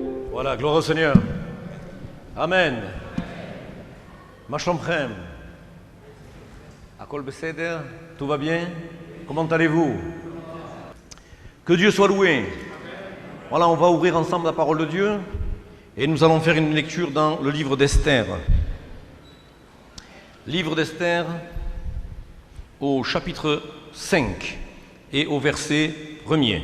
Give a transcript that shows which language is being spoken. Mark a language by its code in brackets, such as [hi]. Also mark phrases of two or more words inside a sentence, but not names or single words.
[fr] Voilà, gloire au Seigneur. [he] אמן. מה שלומכם. הכל בסדר, [fr] tout va bien? Comment allez-vous? Que Dieu soit loué. Voilà, on va ouvrir ensemble la parole de Dieu et nous allons faire une lecture dans le livre d'Esther. Livre d'Esther au chapitre 5 et au verset 1er.